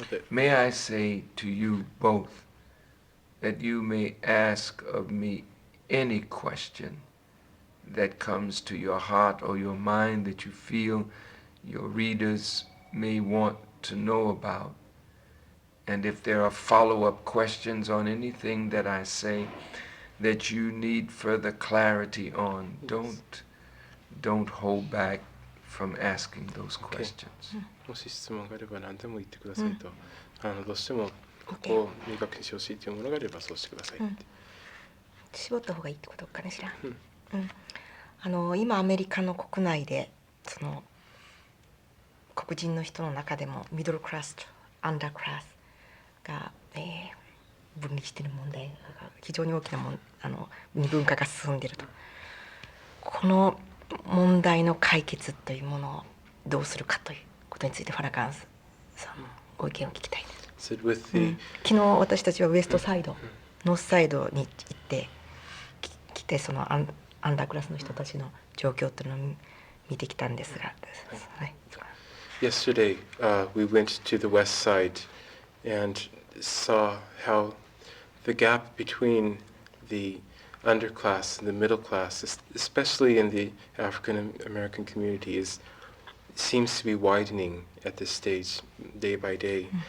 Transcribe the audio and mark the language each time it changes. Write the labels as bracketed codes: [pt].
[en] May I say to you both that you may ask of me any question that comes to your heart or your mind that you feel your readers may want to know about. And if there are follow-up questions on anything that I say that you need further clarity on, don't hold back from asking those questions. [ja] もし質問があれば何でも言ってくださいと、どうしてもここを明確にしてほしいというものがあればそうしてくださいって、絞った方がいいってことかねしら、今アメリカの国内でその黒人の人の中でもミドルクラスとアンダークラスが、分離している問題が非常に大きな二分化が進んでいると。この問題の解決というものをどうするかということについてファラカンさんのご意見を聞きたいです。昨日私たちはウエストサイド、ノースサイドに行って来てそのアンダークラスの人たちの状況というのを見てきたんですが、はい。 [en] Yesterday, we went to the west side and saw how the gap between the underclass and the middle class, especially in the African American community, seems to be widening at this stage, day by day.